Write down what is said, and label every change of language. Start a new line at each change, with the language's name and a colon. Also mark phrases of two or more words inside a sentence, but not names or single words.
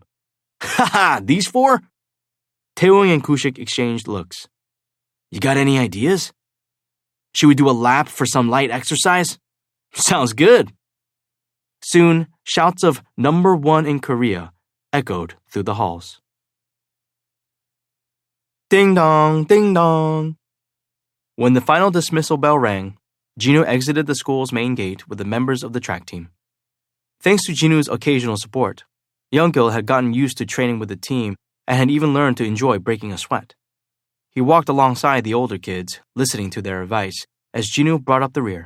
English: Haha, these four? Taewoong and Gushik exchanged looks. You got any ideas? Should we do a lap for some light exercise? Sounds good. Soon, shouts of "number one in Korea" echoed through the halls. Ding dong, ding dong. When the final dismissal bell rang, Jinwoo exited the school's main gate with the members of the track team. Thanks to Jinwoo's occasional support, Young-gil had gotten used to training with the team and had even learned to enjoy breaking a sweat. He walked alongside the older kids, listening to their advice as Jinwoo brought up the rear.